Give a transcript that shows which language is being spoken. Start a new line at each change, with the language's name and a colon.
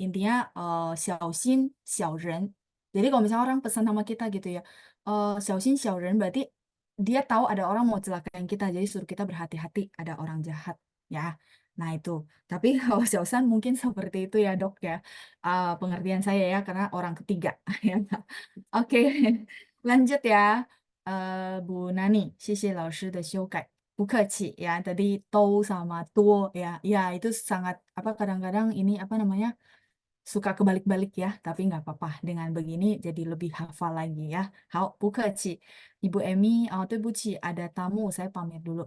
Indonesian: Intinya xiaoxin, xiaoren. Jadi kalau misalnya orang pesan sama kita gitu ya, xiaoxin, xiaoren berarti dia tahu ada orang mau celakain kita. Jadi suruh kita berhati-hati, ada orang jahat. Ya, nah itu. Tapi kalau xiaosan mungkin seperti itu ya dok ya. Pengertian saya ya, karena orang ketiga. Ya. Oke, lanjut ya.
Chinese: Bu Nani, 谢谢老师的修改。不客气
Indonesian: ya. Tadi to sama tuo ya. Ya, itu sangat apa kadang-kadang ini apa namanya? Suka kebalik-balik ya, tapi nggak apa-apa. Dengan begini jadi lebih hafal lagi ya.
Chinese: 好，不客气。
Indonesian: Ibu Emi,
Chinese: 对不起,
Indonesian: ada tamu, saya pamit dulu.